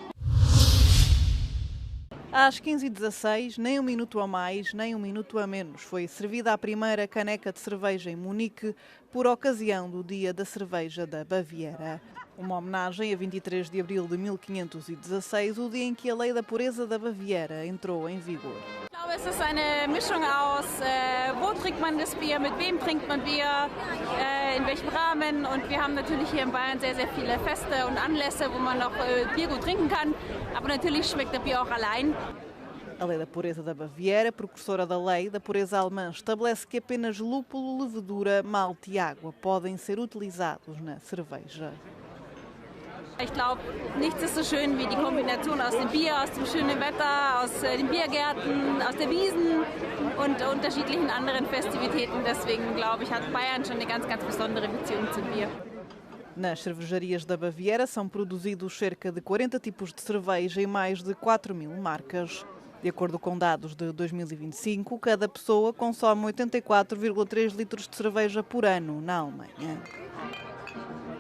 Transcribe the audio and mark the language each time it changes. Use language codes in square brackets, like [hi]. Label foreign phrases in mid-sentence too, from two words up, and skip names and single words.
[pt] Às 15h16, nem um minuto a mais, nem um minuto a menos, foi servida a primeira caneca de cerveja em Munique por ocasião do Dia da Cerveja da Baviera. Uma homenagem a 23 de abril de 1516, o dia em que a Lei da Pureza da Baviera entrou em vigor. [de] Es ist eine Mischung aus, wo trinkt man das Bier, mit wem trinkt man Bier, in welchem Rahmen. Und wir haben natürlich hier in Bayern sehr, sehr viele Feste und Anlässe, wo man noch Bier gut trinken kann. Aber natürlich schmeckt das Bier auch allein. [pt] A Lei da Pureza da Baviera, precursora da Lei da Pureza Alemã, estabelece que apenas lúpulo, levedura, malte e água podem ser utilizados na cerveja. [de] Ich glaube, nichts ist so schön wie die Kombination aus dem Bier, aus dem schönen Wetter, aus den Biergärten, aus der Wiesn und unterschiedlichen anderen Festivitäten. Deswegen glaube ich, hat Bayern schon eine ganz, ganz besondere Beziehung zum Bier. [pt] Nas cervejarias da Baviera são produzidos cerca de 40 tipos de cerveja e mais de 4.000 marcas. De acordo com dados de 2025, cada pessoa consome 84,3 litros de cerveja por ano na Alemanha.